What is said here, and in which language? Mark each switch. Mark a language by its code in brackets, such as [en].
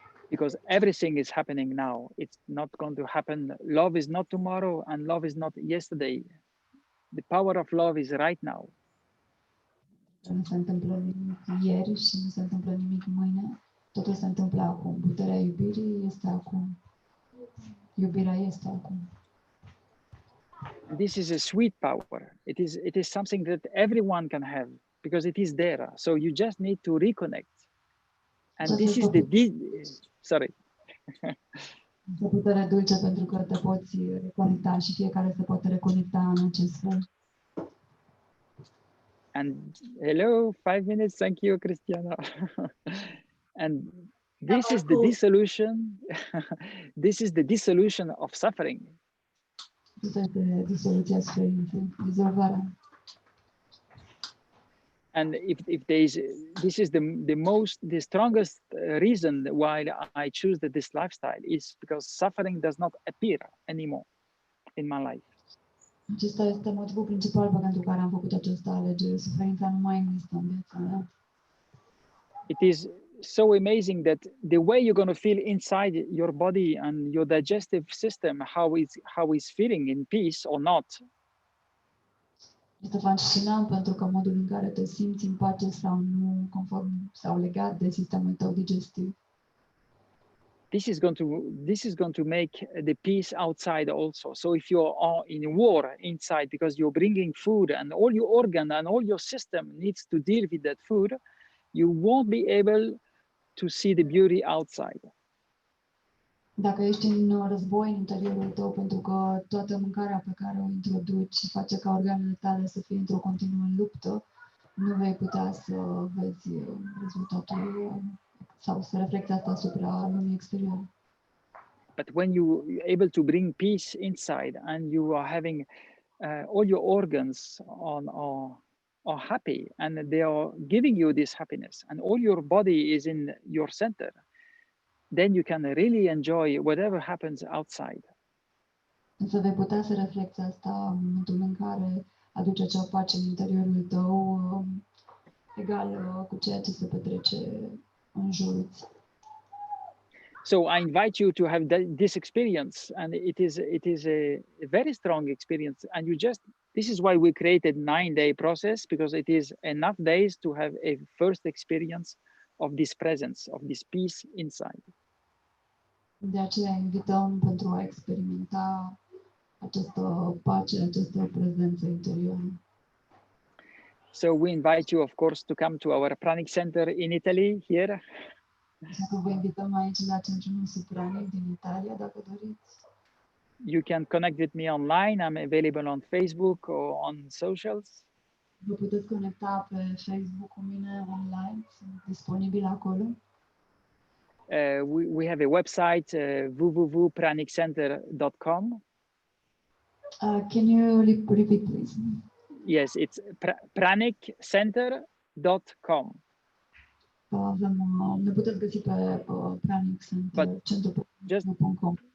[en] Because everything is happening now. It's not going to happen. Love is not tomorrow and love is not yesterday. The power of love is right now. [ro] Nu se întâmplă nimic ieri și nu se întâmplă nimic mâine. Totul se întâmplă acum. Puterea iubirii este acum. Iubirea este acum. [en] This is a sweet power. It is something that everyone can have because it is there. So you just need to reconnect. And this is sorry. [ro] O putere dulce pentru că te poți reconecta și fiecare se poate reconecta în acest fel. [en] And hello, 5 minutes. Thank you, Cristiana. And this is the dissolution. This is the dissolution of suffering. [ro] Este disoluția suferinței, dizolvarea. [en] And if there is, this is the strongest reason why I choose this lifestyle is because suffering does not appear anymore in my life. [ro] Acesta este motivul principal pentru care am făcut această alegere. Suferința nu mai există în viața mea. [en] It is so amazing that the way you're going to feel inside your body and your digestive system, how is feeling in peace or not. [ro] Este fascinant pentru că modul în care te simți în pace sau nu, conform sau legat de sistemul tău digestiv. [en] This is going to make the peace outside also. So if you are in war inside because you're bringing food and all your organ and all your system needs to deal with that food, you won't be able to see the beauty outside. [ro] Dacă ești în război în interiorul tău, pentru că toată mâncarea pe care o introduci face ca organele tale să fie într-o continuă luptă, nu vei putea să vezi rezultatul sau să reflecte asta asupra lumii exterioare. [en] But when you're able to bring peace inside and you are having all your organs are happy and they are giving you this happiness, and all your body is in your center, then you can really enjoy whatever happens outside. [ro] Însă vei putea să reflecți asta în momentul în care aduci acea pace în interiorul tău, egal cu ceea ce se petrece în jurul. [en] So I invite you to have this experience, and it is a very strong experience. And this is why we created 9-day process, because it is enough days to have a first experience of this presence, of this peace inside. [ro] De aceea invităm pentru a experimenta această pace, această prezență interioară. [en] So we invite you, of course, to come to our Pranic Center in Italy here. [ro] Așa că vă invităm aici la centrul nostru Pranic din Italia, dacă doriți. [en] You can connect with me online. I'm available on Facebook or on socials. [ro] Vă puteți conecta pe Facebook cu mine online, sunt disponibil acolo. [en] We have a website, www.praniccenter.com. Can you repeat, please? Yes, it's praniccenter.com. [ro] Ne puteți găsi pe Pranic Center, centru.com.